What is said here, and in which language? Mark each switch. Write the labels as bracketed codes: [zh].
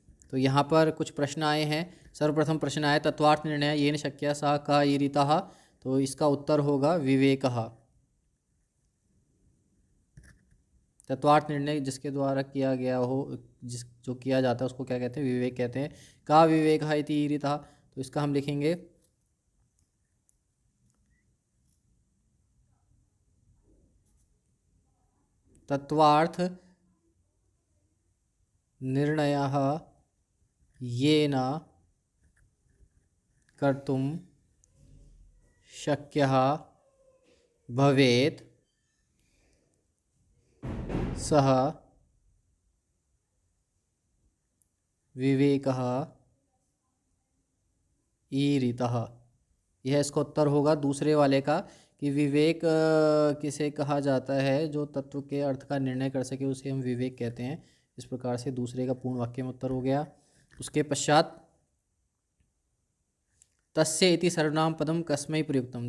[hi] तो यहाँ पर कुछ प्रश्न आए हैं। सर्वप्रथम प्रश्न आया [sa] तत्वार्थ निर्णय येन शक्य सा कः ईरितः। [hi] तो इसका उत्तर होगा विवेकः। तत्वार्थ निर्णय जिसके द्वारा किया गया हो, जिस जो किया जाता है उसको क्या कहते हैं? विवेक कहते हैं। का विवेक है [sa] इति ईरितः। [hi] तो इसका हम लिखेंगे [sa] तत्वार्थ निर्णयः येन कर्तुं शक्यः भवेत् सः विवेकः ईरितः। [hi] यह इसका उत्तर होगा दूसरे वाले का कि विवेक किसे कहा जाता है? जो तत्व के अर्थ का निर्णय कर सके उसे हम विवेक कहते हैं। इस प्रकार से दूसरे का पूर्ण वाक्य में उत्तर हो गया। उसके पश्चात [sa] तस्य इति सर्वनाम पदम कस्मै प्रयुक्तम।